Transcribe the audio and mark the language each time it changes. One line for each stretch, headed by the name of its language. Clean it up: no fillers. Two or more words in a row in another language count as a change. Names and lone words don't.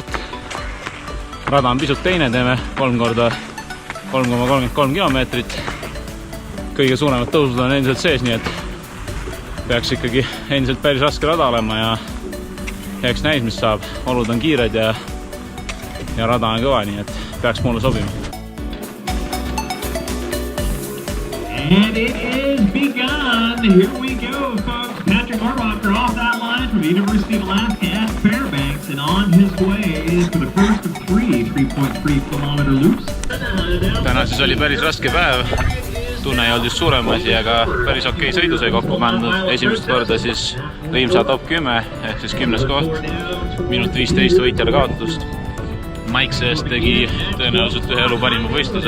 Estonian: Rada on pisut teine, teeme 3 korda 3,33 kilomeetrit. Kõige suuremad tõusud on endiselt sees, nii et peaks ikkagi endiselt päris raske rada olema ja eks näis, mis saab. Olud on kiired ja rada on kõva, nii et peaks mulle sobima.
English: And it is begun. Here we go, folks. Patrick Arbacher off that line from the University of Alaska at Fairbanks and on his way for the first of 3.3 kilometer loops.
Estonian: Täna siis oli päris raske päev. Tunne ei olnud just suurem asi, aga päris okei sõidu sai kokku pandud. Esimest korda siis Riimsa top 10 ehk siis 10. koht. Minut 15 võitjale kaotust. Mike seest tegi tõenäoliselt ühe elu parima võistluse.